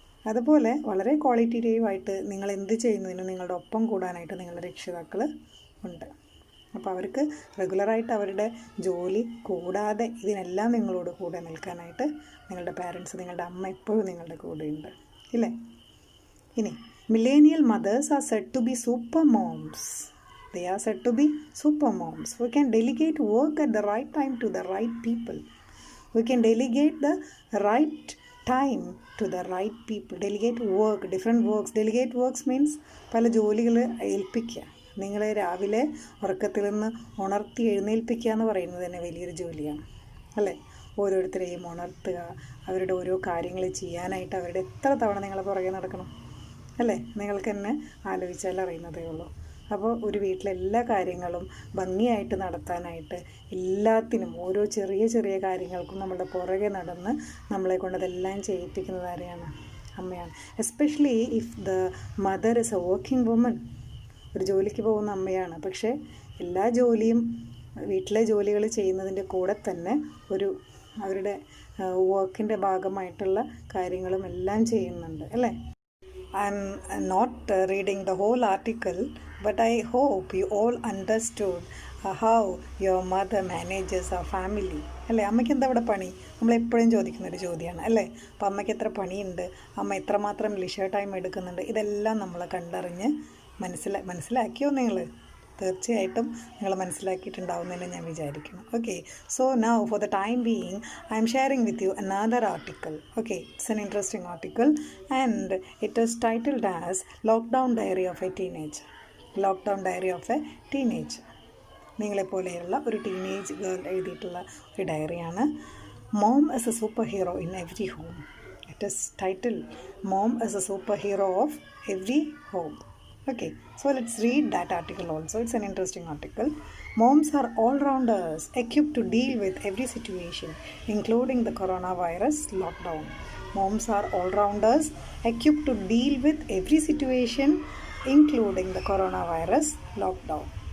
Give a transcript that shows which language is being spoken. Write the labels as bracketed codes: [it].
[ml] അതുപോലെ വളരെ ക്വാളിറ്റേറ്റീവായിട്ട് നിങ്ങൾ എന്ത് ചെയ്യുന്നതിനും നിങ്ങളുടെ ഒപ്പം കൂടാനായിട്ട് നിങ്ങളുടെ രക്ഷിതാക്കൾ ഉണ്ട്. അപ്പോൾ അവർക്ക് റെഗുലറായിട്ട് അവരുടെ ജോലി കൂടാതെ ഇതിനെല്ലാം നിങ്ങളോട് കൂടെ നിൽക്കാനായിട്ട് നിങ്ങളുടെ പാരൻസ്, നിങ്ങളുടെ അമ്മ എപ്പോഴും നിങ്ങളുടെ കൂടെയുണ്ട് ഇല്ലേ? [en] ഇനി millennial mothers are said to be super moms. They are said to be super moms who can delegate work at the right time to the right people. We can delegate the right time to the right people. Delegate work, different works. Delegate works means [ml] പല ജോലികൾ ഏൽപ്പിക്കുക. നിങ്ങളെ രാവിലെ ഉറക്കത്തിൽ നിന്ന് ഉണർത്തി എഴുന്നേൽപ്പിക്കുക എന്ന് പറയുന്നത് തന്നെ വലിയൊരു ജോലിയാണ് അല്ലേ? ഓരോരുത്തരെയും ഉണർത്തുക, അവരുടെ ഓരോ കാര്യങ്ങൾ ചെയ്യാനായിട്ട് അവരുടെ എത്ര തവണ നിങ്ങളെ പുറകെ നടക്കണം അല്ലേ? നിങ്ങൾക്ക് തന്നെ ആലോചിച്ചാൽ അറിയുന്നതേ ഉള്ളൂ. അപ്പോൾ ഒരു വീട്ടിലെ എല്ലാ കാര്യങ്ങളും ഭംഗിയായിട്ട് നടത്താനായിട്ട് എല്ലാത്തിനും ഓരോ ചെറിയ ചെറിയ കാര്യങ്ങൾക്കും നമ്മുടെ പുറകെ നടന്ന് നമ്മളെ കൊണ്ട് അതെല്ലാം ചെയ്യിപ്പിക്കുന്നത് ആരെയാണ്? അമ്മയാണ്. [en] especially if the mother is a working woman, [ml] ഒരു ജോലിക്ക് പോകുന്ന അമ്മയാണ്. പക്ഷേ എല്ലാ ജോലിയും വീട്ടിലെ ജോലികൾ ചെയ്യുന്നതിൻ്റെ കൂടെ തന്നെ ഒരു അവരുടെ വർക്കിൻ്റെ ഭാഗമായിട്ടുള്ള കാര്യങ്ങളും എല്ലാം ചെയ്യുന്നുണ്ട് അല്ലേ? [en] I'm not reading the whole article, But I hope you all understood how your mother manages our family. [ml] അല്ലേ, അമ്മയ്ക്ക് എന്താ ഇവിടെ പണി? നമ്മളെപ്പോഴും ചോദിക്കുന്നൊരു ചോദ്യമാണ് അല്ലേ. അപ്പോൾ അമ്മയ്ക്ക് എത്ര പണിയുണ്ട്, അമ്മ എത്രമാത്രം ലിഷർ ടൈം എടുക്കുന്നുണ്ട്, ഇതെല്ലാം നമ്മൾ കണ്ടറിഞ്ഞ് മനസ്സിലാക്കിയോ നിങ്ങൾ? തീർച്ചയായിട്ടും നിങ്ങൾ മനസ്സിലാക്കിയിട്ടുണ്ടാവുമെന്ന് ഞാൻ വിചാരിക്കുന്നു. [en] Okay, so now for the time being I'm sharing with you another article. Okay, it's an interesting article and it is titled as lockdown diary of a teenager. Lockdown diary of a teenager. [ml] നിങ്ങളെപ്പോലെയുള്ള ഒരു teenage girl എഴുതിയിട്ടുള്ള ഒരു ഡയറിയാണ്. [en] Mom is a super hero in every home. It is title mom is a super hero of every home. Okay, so let's read that article also. It's an interesting article. Moms are all-rounders equipped to deal with every situation, including the coronavirus lockdown. Moms are all-rounders equipped to deal with every situation, including the coronavirus lockdown.